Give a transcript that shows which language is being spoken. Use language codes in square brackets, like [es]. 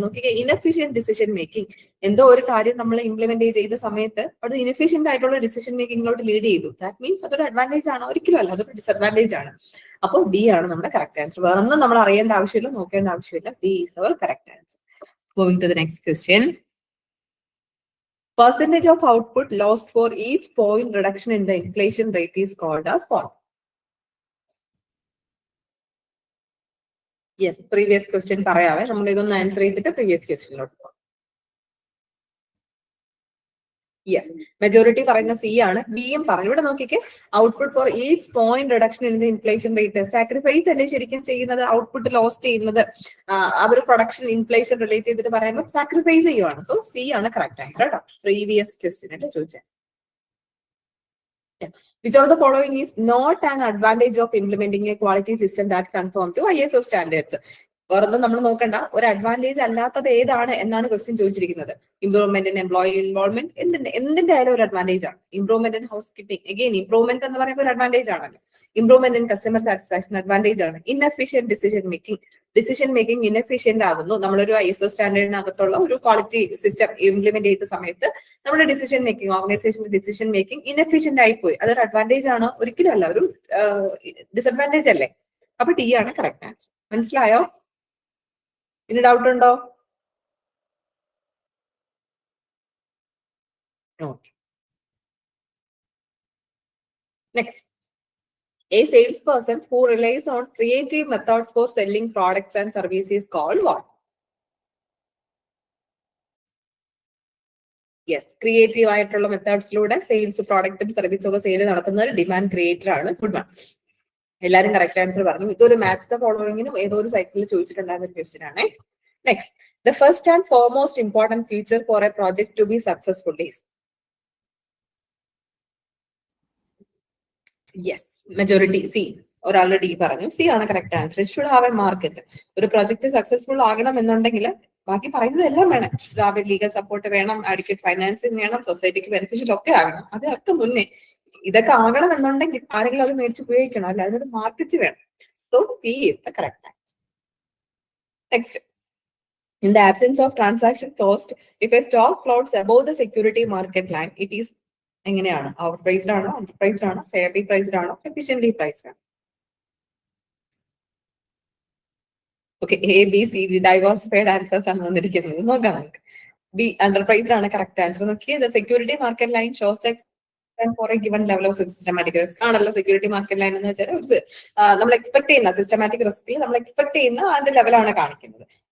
[ml] നോക്കിക്കേ, inefficient decision making, എന്തോ ഒരു കാര്യം നമ്മൾ ഇംപ്ലിമെന്റ് ചെയ്ത സമയത്ത് അത് ഇൻഎഫിഷ്യന്റ് ആയിട്ടുള്ള ഡിസിഷൻ മേക്കിംഗിലോട്ട് ലീഡ് ചെയ്തു. ദാറ്റ് മീൻസ് അതൊരു അഡ്വാൻറ്റേജ് ആണ്? ഒരിക്കലും അല്ല, അതൊരു ഡിസഡ്വാൻറ്റേജ് ആണ്. അപ്പോൾ ഡി ആണ് നമ്മുടെ കറക്റ്റ് ആൻസർ. വേറൊന്നും നമ്മൾ അറിയേണ്ട ആവശ്യമില്ല, നോക്കേണ്ട ആവശ്യമില്ല. [en] D is our correct answer. Moving to the next question. Percentage of output lost for each point reduction in the inflation rate is called as what? Yes, previous question [ml] പറയാവേ, നമ്മൾ ഇതൊന്ന് answer ചെയ്തിട്ട് previous ക്വസ്റ്റ്യനിലോട്ട് പോകാം. Yes, majority പറയുന്ന C ആണ്. ബിയും പറഞ്ഞു. ഇവിടെ നോക്കിക്കേ, [en] Output for each point reduction in the inflation rate. [ml] Sacrifice അല്ലേ ശരിക്കും ചെയ്യുന്നത്? ഔട്ട്പുട്ട് ലോസ്റ്റ് ചെയ്യുന്നത് അവർ പ്രൊഡക്ഷൻ ഇൻഫ്ലേഷൻ റിലേറ്റ് ചെയ്തിട്ട് പറയുമ്പോൾ സാക്രിഫൈസ് ചെയ്യുവാണ്. സോ സി ആണ് കറക്റ്റ് ആൻസർ കേട്ടോ. പ്രീവിയസ് ക്വസ്റ്റ്യൻ അല്ലേ ചോദിച്ചത്. [en] Which of the following is not an advantage of implementing a quality system that conform to ISO standards? [ml] വേറൊന്നും നമ്മൾ നോക്കണ്ട, ഒരു അഡ്വാൻറ്റേജ് അല്ലാത്തത് ഏതാണ് എന്നാണ് ക്വസ്റ്റ്യൻ ചോദിച്ചിരിക്കുന്നത്. [en] improvement in employee involvement, [ml] എന്തിന്റെ ആയാലും ഒരു അഡ്വാൻറ്റേജ് ആണ്. Improvement in house keeping, again improvement എന്ന് പറയുമ്പോൾ ഒരു അഡ്വാൻറ്റേജ് ആണല്ലോ. [en] improvement in customer satisfaction [ml] advantage ആണ്. ഇൻഎഫിഷ്യന്റ് ഡിസിഷൻ മേക്കിംഗ് ഇൻഎഫിഷ്യന്റ് ആകുന്നു. നമ്മളൊരു ISO സ്റ്റാൻഡേർഡിനകത്തുള്ള ഒരു ക്വാളിറ്റി സിസ്റ്റം ഇംപ്ലിമെന്റ് ചെയ്ത സമയത്ത് നമ്മുടെ ഡിസിഷൻ മേക്കിംഗ്, ഓർഗനൈസേഷന്റെ ഡിസിഷൻ മേക്കിംഗ് ഇൻഎഫിഷ്യന്റ് ആയിപ്പോയി. അതൊരു അഡ്വാൻറ്റേജ് ആണോ? ഒരിക്കലും അല്ല, ഒരു ഡിസഡ്വാൻറ്റേജ് അല്ലേ? അപ്പൊ ടി ആണ് കറക്റ്റ് ആൻസർ. മനസ്സിലായോ? ഇനി ഡൗട്ട് ഉണ്ടോ? [en] Next, a salesperson who relies on creative methods for selling products and services is called what? [ml] Yes, creative ആയിട്ടുള്ള മെത്തേഡ്സിലൂടെ സെയിൽസ്, പ്രോഡക്റ്റും സർവീസും ഒക്കെ സെയിൽ നടത്തുന്ന ഒരു ഡിമാൻഡ് ക്രിയേറ്റർ ആണ്. ഗുഡ് വൺ, എല്ലാവരും കറക്റ്റ് ആൻസർ പറഞ്ഞു. ഇതൊരു മാച്ച് ദ ഫോളോവിങ്ങിനും ഏതോ ഒരു സൈക്കിളിൽ ചോദിച്ചിട്ടുണ്ടായിരുന്ന ഒരു ക്വസ്റ്റ്യൻ ആണ്. [en] Next, the first and foremost important feature for a project to be successful is? [ml] Yes, majority C. ഒരാളുടെ ഡി പറഞ്ഞു. സി ആണ് correct answer. [en] It should have a market. [ml] ഒരു പ്രോജക്റ്റ് സക്സസ്ഫുൾ ആകണം എന്നുണ്ടെങ്കിൽ ബാക്കി പറയുന്നതെല്ലാം വേണം. ലീഗൽ സപ്പോർട്ട് വേണം, അഡിക്വേറ്റ് ഫൈനാൻസിങ് വേണം, സൊസൈറ്റിക്ക് ബെനിഫിഷ്യൽ ഒക്കെ ആകണം. അതിനൊക്കെ മുന്നേ ഇതൊക്കെ ആകണം എന്നുണ്ടെങ്കിൽ ആരെങ്കിലും അത് മേടിച്ച് ഉപയോഗിക്കണം, അല്ല അതിനൊരു മാർക്കറ്റ് വേണം. [en] So C is the correct answer. Next, in the absence of transaction cost, if a stock floats above the security market line, it is [ml] എങ്ങനെയാണ്? overpriced ആണോ, underpriced ആണോ, fairly priced ആണോ, efficiently priced ആണോ? Okay, A B C D diversified answers ആണ് വന്നിരിക്കുന്നത്. നോക്കാം നമുക്ക്. B അണ്ടർപ്രൈസ്ഡ് ആണ് കറക്റ്റ് ആൻസർ. നോക്കിയേ, [en] the security market line shows the for a given level of systematic risk [ml] ആണല്ലോ സെക്യൂരിറ്റി മാർക്കറ്റ് ലൈൻ എന്ന് വെച്ചാൽ നമ്മൾ എക്സ്പെക്ട് ചെയ്യുന്ന സിസ്റ്റമാറ്റിക് റിസ്കിൽ നമ്മൾ എക്സ്പെക്ട് ചെയ്യുന്ന അതിന്റെ ലെവലാണ് കാണിക്കുന്നത്.